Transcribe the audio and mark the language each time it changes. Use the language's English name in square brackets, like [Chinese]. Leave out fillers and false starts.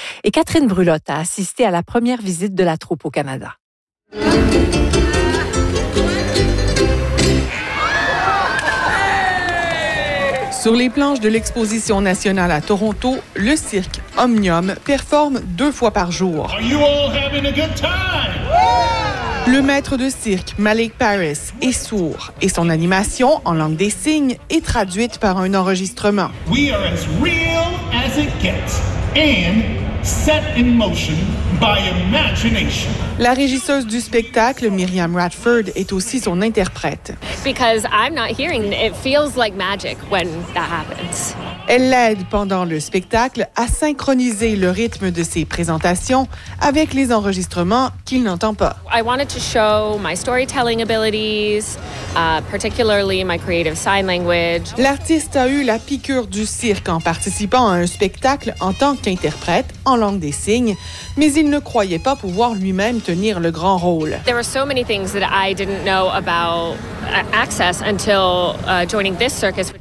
[French] Et Catherine Brulotte a assisté à la première visite de la troupe au Canada. Sur les planches de l'Exposition nationale à Toronto, le cirque Omnium performe deux fois par jour. [English] Are you all having a good time? [French] Le maître de cirque Malik Paris est sourd et son animation en langue des signes est traduite par un enregistrement. [English] We are as real as it gets and set in motion by imagination. [French] La régisseuse du spectacle, Myriam Radford, est aussi son interprète. [English] Because I'm not hearing, it feels like magic when that happens. [French] Elle l'aide pendant le spectacle à synchroniser le rythme de ses présentations avec les enregistrements qu'il n'entend pas. [English] I wanted to show my storytelling abilities, particularly my creative sign language. [French] L'artiste a eu la piqûre du cirque en participant à un spectacle en tant qu'interprète en langue des signes, mais il ne croyait pas pouvoir lui-même tenir le grand rôle. [English] There were so many things that I didn't know about access until joining this circus.